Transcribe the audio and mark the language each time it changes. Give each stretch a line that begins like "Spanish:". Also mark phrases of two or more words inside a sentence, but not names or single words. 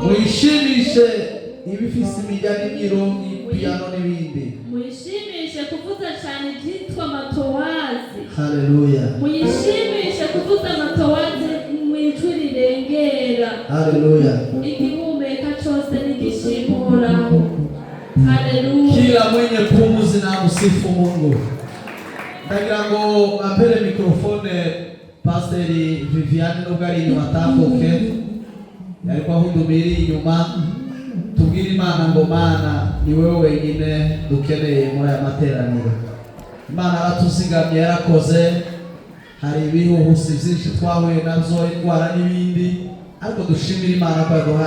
Kinyarwanda: Muyishimishe ibifise imirya n'imyirongi, piano n'ibindi. Muyishimishe kuvuza cyane ibyitwa amatowazi. Haleluya. Muyishimishe kuvuza amatowazi mu ijwi rirengera. Haleluya. Igihumeka cyose nigishimuraho. Haleluya.
Swahili: Kila mwenye pumzi na msifu Mungu.
Kinyarwanda: Ndagira ngo apele mikrofone Pastori Viviane nubwo ari inyuma atambuke yariko ahudumira inyuma tubwire Imana ngo Mana ni wewe wenyine dukeneye muri aya materaniro. Imana aratuzigamye yarakoze hari ibihuhusi byinshi twahuye nabyo indwara n'ibindi ariko dushimira Imana ko yaduhaye